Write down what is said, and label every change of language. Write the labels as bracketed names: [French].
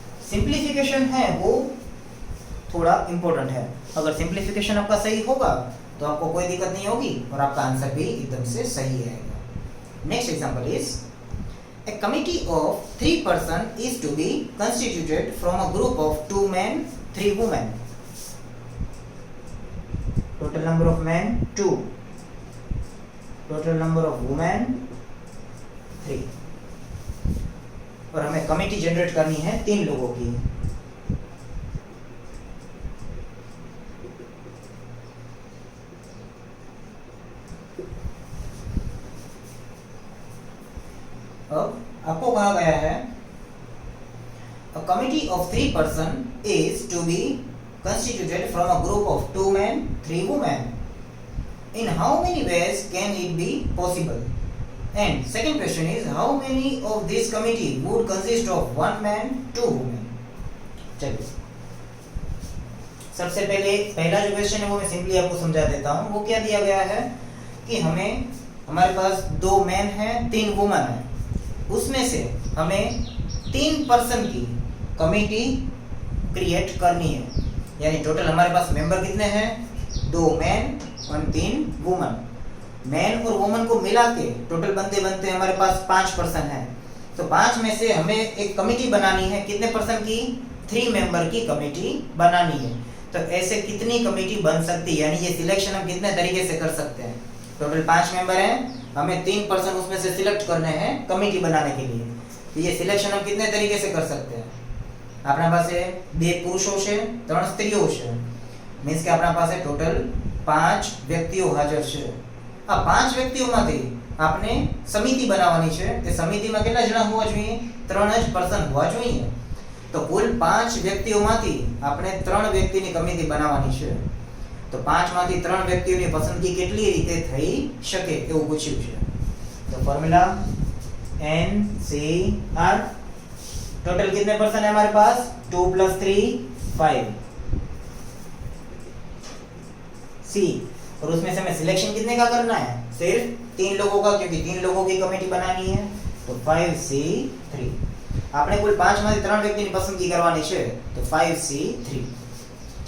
[Hindi] Simplification है वो थोड़ा इंपॉर्टेंट है। अगर सिंप्लीफिकेशन आपका सही होगा तो आपको कोई दिक्कत नहीं होगी और आपका आंसर भी एकदम से सही रहेगा। [English] Next example is a committee of 3 persons is to be constituted from a group of 2 men 3 women. Total number of men 2, total number of women 3। [Hindi] और हमें कमिटी जनरेट करनी है 3 लोगों की। अब आपको कहा गया है [English] a committee of 3 persons is to be constituted from a group of 2 men 3 women. In how many ways can it be possible? And second question is how many of this committee would consist of 1 man 2 women? [Hindi] चलिए सबसे पहले पहला जो question है वो मैं simply आपको समझा देता हूँ। वो क्या दिया गया है कि हमारे पास 2 मैन हैं 3 वुमन हैं, उसमें से हमें 3 पर्सन की कमिटी क्रिएट करनी है। यानी टोटल हमारे पास मेंबर कितने हैं, 2 मैन और 3 वुमन। मैन और वुमन को मिला के टोटल बनते बनते हमारे पास 5 पर्सन है, तो 5 में से हमें एक कमेटी बनानी है, कितने पर्सन की? 3 मेंबर की कमेटी बनानी है। तो ऐसे कितनी कमेटी बन सकती है, यानी ये सिलेक्शन हम कितने तरीके से कर सकते हैं? टोटल 5 मेंबर हैं, हमें 3 पर्सन उसमें से सिलेक्ट करने हैं कमेटी बनाने के लिए। तो ये सिलेक्शन हम कितने तरीके से कर सकते हैं? अपना पास 2 पुरुषों से 3 स्त्रीओ [Gujarati] છે, मीन्स કે આપણા પાસે ટોટલ 5 વ્યક્તિઓ હાજર છે। આ 5 વ્યક્તિઓમાંથી આપણે સમિતિ બનાવવાની છે, તે સમિતિમાં કેટલા જણા હોવા જોઈએ? 3 જ પર્સન હોવા જોઈએ। તો કુલ 5 વ્યક્તિઓમાંથી આપણે 3 વ્યક્તિની કમિટી બનાવવાની છે। તો 5 માંથી 3 વ્યક્તિઓની પસંદગી કેટલી રીતે થઈ શકે એવું પૂછ્યું છે। તો ફોર્મ્યુલા [Hindi] NCR, टोटल कितने पर्सन है हमारे पास? 2 + 3 5 C, और उसमें से हमें सिलेक्शन कितने का करना है? सिर्फ 3 लोगों का, क्योंकि 3 लोगों की कमेटी बनानी है। तो 5C3 आपने कुल 5 में से 3 व्यक्ति की पसंदगी करवानी है, तो 5C3।